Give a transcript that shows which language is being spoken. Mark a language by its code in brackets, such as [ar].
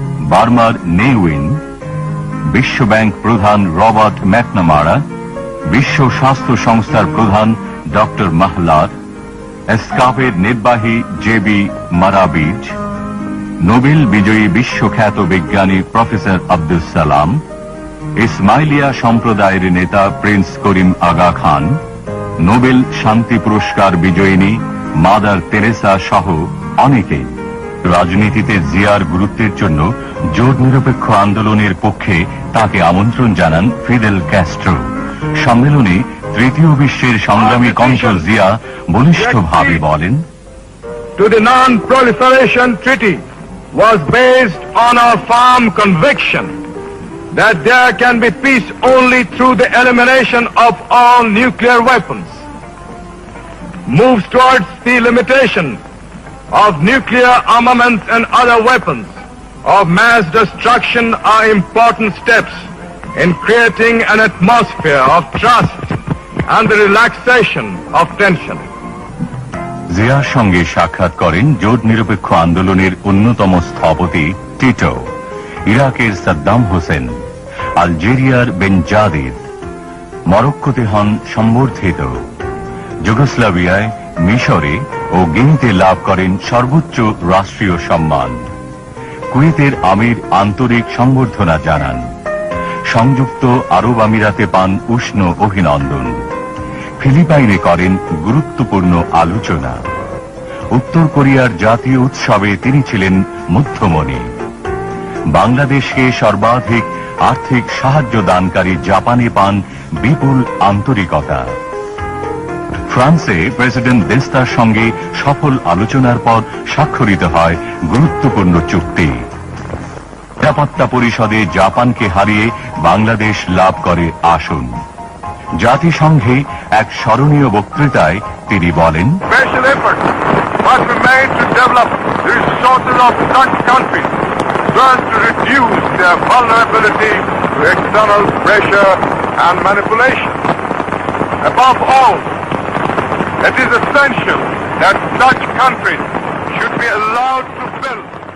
[bn] বার্মার নেউইন, বিশ্বব্যাংক প্রধান রবার্ট ম্যাকনামারা, বিশ্ব স্বাস্থ্য সংস্থার প্রধান ডক্টর মাহলার, এসকাপের নির্বাহী জেবি মারাবিজ, নোবেল বিজয়ী বিশ্বখ্যাত বিজ্ঞানী প্রফেসর আব্দুল সালাম, ইসমাইলিয়া সম্প্রদায়ের নেতা প্রিন্স করিম আগা খান, নোবেল শান্তি পুরস্কার বিজয়িনী মাদার তেরেসা সহ অনেকেই। রাজনীতিতে জিয়ার গুরুত্বের জন্য জোট নিরপেক্ষ আন্দোলনের পক্ষে তাকে আমন্ত্রণ জানান ফিদেল ক্যাস্ট্রো। সম্মেলনে তৃতীয় বিশ্বের সংগ্রামী কণ্ঠ জিয়া বলিষ্ঠভাবে বলেন, [en] To the Non-Proliferation Treaty was based on our firm conviction that there can be peace only through the elimination of all nuclear weapons. moves towards the limitation of nuclear armaments and other weapons of mass destruction are important steps in creating an atmosphere of trust and the relaxation of tension. [bn] জিয়ার সঙ্গে সাক্ষাৎ করেন জোট নিরপেক্ষ আন্দোলনের অন্যতম স্থপতি Tito, ইরাকের সাদ্দাম হোসেন, আলজেরিয়ার বেনজাদিদ, মরক্কোতে হন সম্বর্ধিত, যুগোস্লাভিয়ায়, মিশরে ও গিনিতে লাভ করেন সর্বোচ্চ রাষ্ট্রীয় সম্মান। কুয়েতের আমির আন্তরিক সম্বর্ধনা জানান। সংযুক্ত আরব আমিরাতে পান উষ্ণ অভিনন্দন। ফিলিপাইনে করেন গুরুত্বপূর্ণ আলোচনা। উত্তর কোরিয়ার জাতীয় উৎসবে তিনি ছিলেন মধ্যমণি। বাংলাদেশকে সর্বাধিক আর্থিক সাহায্য দানকারী জাপানে পান বিপুল আন্তরিকতা। ফ্রান্সে প্রেসিডেন্ট দেস্তার সঙ্গে সফল আলোচনার পর স্বাক্ষরিত হয় গুরুত্বপূর্ণ চুক্তি। নিরাপত্তা পরিষদে জাপানকে হারিয়ে বাংলাদেশ লাভ করে আসন। জাতিসংঘে এক স্মরণীয় বক্তৃতায় তিনি বলেন, [en] Special efforts must be made to develop the resources of such countries so as to reduce their vulnerability to external pressure and manipulation. Above all, it is essential that such countries should be allowed to build